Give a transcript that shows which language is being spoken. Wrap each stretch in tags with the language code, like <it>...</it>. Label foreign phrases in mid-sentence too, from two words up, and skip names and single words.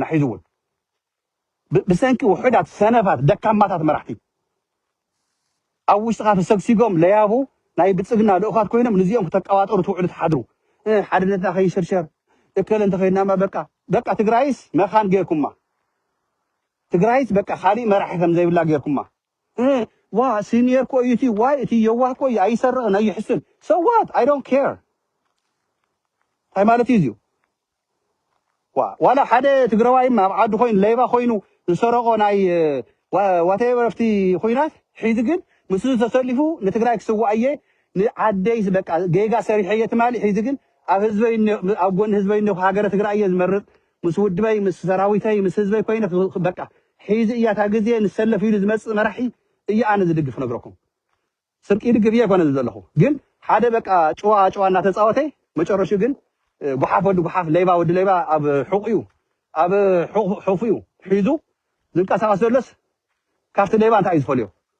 <ti>ሒዙ እውን ብሰንኪ ውሑዳት ሰነፋት ደካማታት መራሕቲ ኣብ ውሽጢኻ ተሰግሲጎም ለያቡ ናይ ብልጽግና ልኡኻት ኮይኖም ንዚኦም ክተቀዋጠሩ ትውዕሉ ትሓድሩ ሓድነትና ከይሽርሸር እከለ እንተኸይድናማ በቃ ትግራይስ መኻን ጌርኩማ ትግራይስ በቃ ካሊእ መራሒ ከም ዘይብላ ጌርኩማ ዋ ሲኒየር ኮ እዩ እቲ ዋይ እቲ የዋህ ኮ እዩ ኣይሰርቕን ኣይሕስን</ti> <en>so what I don't care</en> <ti>እንታይ ማለት እዩ ዋላ ሓደ ትግራዋይ ኣብ ዓዱ ኮይኑ ሌባ ኮይኑ ዝሰረቆ ናይ ዋቴቨር ኣፍቲ ኮይናት ሒዚ ግን ምስ ተሰሊፉ ንትግራይ ክስዋዕ እየ ንዓደይስ በቃ ጌጋ ሰሪሐ እየ ትማሊ ሒዚ ግን ኣብ ህዝበይ ኣብ ጎኒ ህዝበይ ነው ሃገረ ትግራይ እየ ዝመርጥ ምስ ውድበይ ምስ ሰራዊተይ ምስ ህዝበይ ኮይነ በቃ ሒዚ እያ ታ ግዜ ንሰለፍ ኢሉ ዝመፅእ መራሒ እያ ኣነ ዝድግፍ ነግረኩም ስርቂ ድግፍ እየ ኮነ ዘለኹ ግን ሓደ በቃ ጨዋ እናተፃወተ መጨረሹ ግን ጉሓፍ ወዲ ጉሓፍ ሌባ ወዲ ሌባ ኣብ ሕቁዩ ኣብ ሕፉዩ ሒዙ ዝንቀሳቐስ ዘሎስ ካብቲ ሌባ እንታይ እዩ ዝፈልዮ</ti>